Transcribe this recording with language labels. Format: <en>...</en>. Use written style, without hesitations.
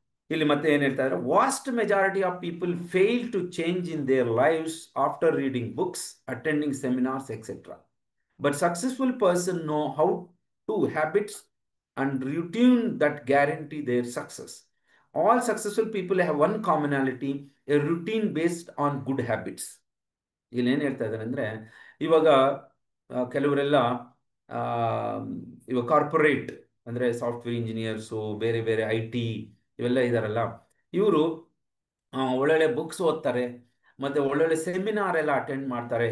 <kn>ಇಲ್ಲಿ ಮತ್ತೆ ಏನ್ ಹೇಳ್ತಾ ಇದ್ದಾರೆ,</kn> <en>Vast majority of people fail to change in their lives after reading books, attending seminars etcetera. But successful person know how to habits and routine that guarantee their success. All successful people have one commonality, a routine based on good habits.</en> <kn>ಇಲ್ಲಿ ಏನು ಹೇಳ್ತಾ ಇದ್ದಾರೆ ಅಂದರೆ, ಇವಾಗ ಕೆಲವರೆಲ್ಲ ಆ, ಇವಾಗ corporate ಅಂದರೆ ಸಾಫ್ಟ್ವೇರ್ ಇಂಜಿನಿಯರ್ಸು, ಬೇರೆ ಬೇರೆ IT ಇವೆಲ್ಲ ಇದ್ದಾರಲ್ಲ, ಇವರು ಒಳ್ಳೊಳ್ಳೆ ಬುಕ್ಸ್ ಓದ್ತಾರೆ, ಮತ್ತು ಒಳ್ಳೊಳ್ಳೆ ಸೆಮಿನಾರ್ ಎಲ್ಲ ಅಟೆಂಡ್ ಮಾಡ್ತಾರೆ.</kn>